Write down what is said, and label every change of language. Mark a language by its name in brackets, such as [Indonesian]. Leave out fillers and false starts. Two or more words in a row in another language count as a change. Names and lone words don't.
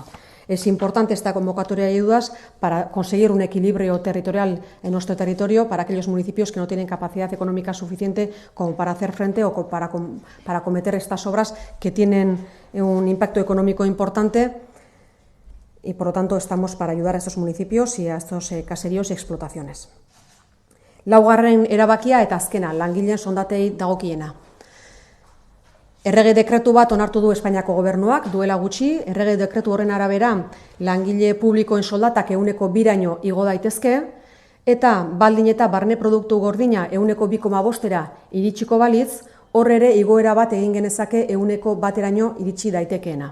[Spanish] Es importante esta convocatoria de ayudas para conseguir un equilibrio territorial en nuestro territorio para aquellos municipios que no tienen capacidad económica suficiente como para hacer frente o para acometer estas obras que tienen un impacto económico importante y, por lo tanto, estamos para ayudar a estos municipios y a estos caseríos y explotaciones. [Basque] Laugarren erabakia eta azkena, langileen soldatei dagokiena. Errege dekretu bat onartu du Espainiako gobernuak duela gutxi. Errege dekretu horren arabera langile publikoen soldatak 2%raino igo daitezke eta baldin eta barne produktu gordina 2,5%ra iritsiko balitz, hor ere igoera bat egin genezake 1%raino iritsi daitekeena.